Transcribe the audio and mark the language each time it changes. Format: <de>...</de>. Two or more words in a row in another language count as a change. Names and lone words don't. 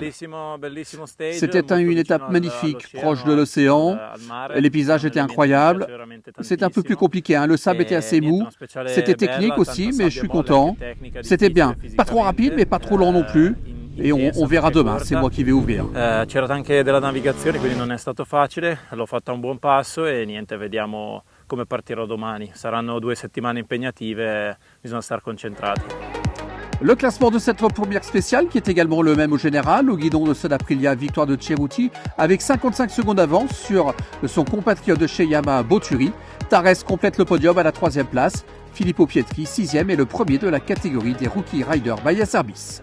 <fr>C'était une étape magnifique, proche de l'océan. Les paysages étaient incroyables. C'était un peu plus compliqué, hein. Le sable était assez mou. C'était technique aussi, mais je suis content. C'était bien. Pas trop rapide, mais pas trop lent non plus. Et on verra demain, c'est moi qui vais ouvrir.</fr> <it>C'era anche della navigazione, quindi non è stato facile. L'ho fatta un buon passo e niente, vediamo come partirò domani. Saranno 2 settimane impegnative, bisogna stare concentrati.</it> <fr>Le classement de cette première spéciale, qui est également le même au général, au guidon de Son Aprilia, victoire de Ceruti, avec 55 secondes d'avance sur son compatriote de chez Yamaha, Boturi. Tares complète le podium à la 3e place. Filippo Pietri, 6e, est le premier de la catégorie des Rookie Riders by Acerbis.</fr>